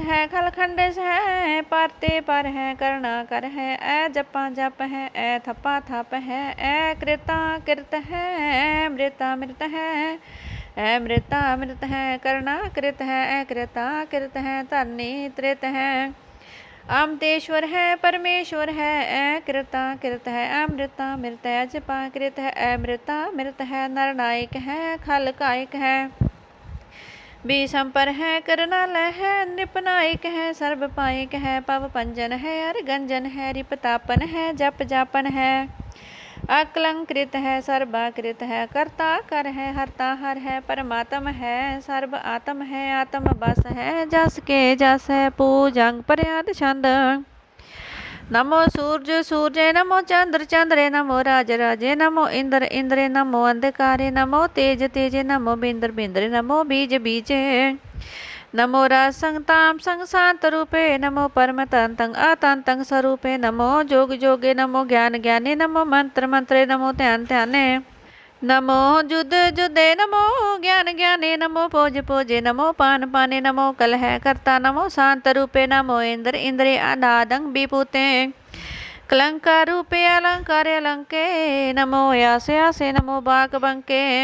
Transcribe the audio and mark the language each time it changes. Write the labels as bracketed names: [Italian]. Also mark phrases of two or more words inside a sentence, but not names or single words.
[Braj] है खलखंडस है परते पर है करुणाकर है ए जपा जप है ए थपा थप है ए कृता कृत है मृता मृत है ए मृता मृत है करुणा कृत है ए कृता कृत है धरनी त्रित है अमतेश्वर है परमेश्वर है ए कृता कृत है अमृता मृत है जपा कृत है अमृता मृत है नरनायक है खल कायक है विषंपर है करनालय है नृपनायक है सर्वपायक है पव पंजन है अरगंजन है रिपतापन है जप जापन है अकलंकृत है सर्वाकृत है कर्ता कर है हरता हर है परमात्म है सर्व आत्म है आत्म बस है जस के जस है पूजंग पर्याद छंद नमो सूर्य सूर्य नमो चंद्र चंद्रे नमो राज राजे नमो इंद्र इंद्रे नमो अंधकारे नमो तेज तेजे नमो बिंद्र बिंद्रे नमो बीज बीजे नमो राज संगताम संग शांत रूपे नमो परम तंतंग अतंतंग स्वरूपे नमो जोग जोगे नमो ज्ञान ज्ञाने नमो मंत्र मंत्रे नमो ध्यान ध्याने नमो जुद जुदे नमो ज्ञान ज्ञाने नमो पोज पोजे नमो पान पाने नमो कलह कर्ता नमो शांत रूपे नमो इंद्र इंद्रे अनादंग विभूते कलंकार रूपे अलंकार अलंके नमो यासे यासे नमो बाक बंके